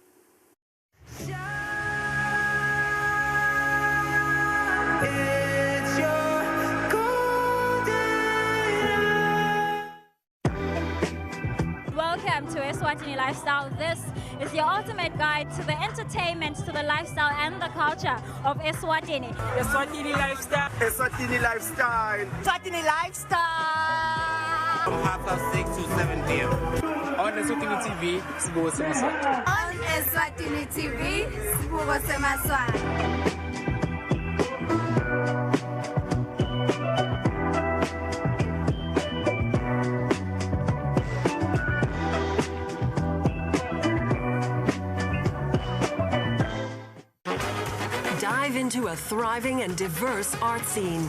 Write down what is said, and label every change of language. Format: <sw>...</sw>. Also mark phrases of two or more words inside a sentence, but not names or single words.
<en>Welcome to Eswatini Lifestyle. This is your ultimate guide to the entertainment, to the lifestyle and the culture of Eswatini. Eswatini Lifestyle. Eswatini Lifestyle. Eswatini Lifestyle. From 6:30 to 7 p.m. On Eswatini TV,</en> <ss>sibuko semaswati.</ss> <en>On Eswatini TV,</en> <ss>sibuko semaswati.</ss> <en>Dive into a thriving and diverse art scene.</en>